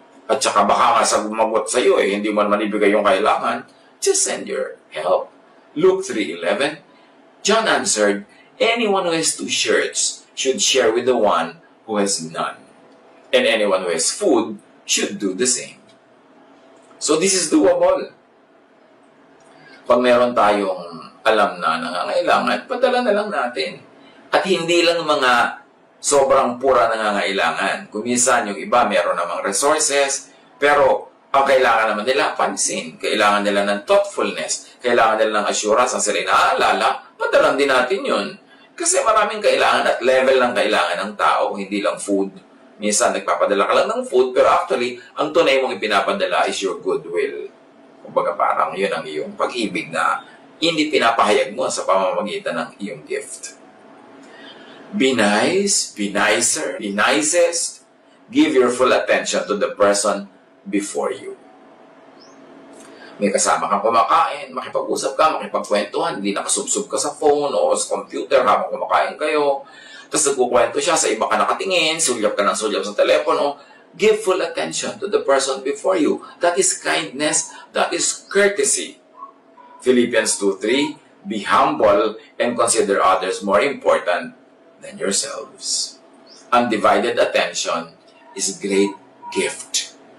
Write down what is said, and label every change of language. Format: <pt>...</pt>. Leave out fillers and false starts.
<tl>At saka baka nga sa gumagot sa iyo hindi mo naman ibigay yung kailangan.</tl> <en>Just send your help. Luke 3:11, John answered, anyone who has 2 shirts should share with the one who has none. And anyone who has food should do the same. So this is doable.</en> <tl>Pag meron tayong alam na nangangailangan, padala na lang natin. At hindi lang mga sobrang pura nangangailangan. Kung minsan yung iba meron namang resources, pero ang kailangan naman nila pansin. Kailangan nila ng thoughtfulness. Kailangan nila ng assurance ang sila naaalala. Padalan din natin yun. Kasi maraming kailangan at level ng kailangan ng tao, hindi lang food. Minsan nagpapadala ka lang ng food, pero actually, ang tunay mong ipinapadala</tl> <en>is your goodwill.</en> <tl>Kumbaga parang yun ang iyong pag-ibig na hindi pinapahayag mo sa pamamagitan ng iyong gift.</tl> <en>Be nice, be nicer, be nicest. Give your full attention to the person before you.</en> <tl>May kasama kang kumakain, makipag-usap ka, makipagkwentuhan, hindi nakasubsob ka sa phone o sa computer habang kumakain kayo. Tapos nagkukwento siya, sa iba ka nakatingin, sulyap ka ng sulyap sa telepono.</tl> <en>Give full attention to the person before you. That is kindness, that is courtesy. Philippians 2:3, be humble and consider others more important than yourselves. Undivided attention is a great gift.</en>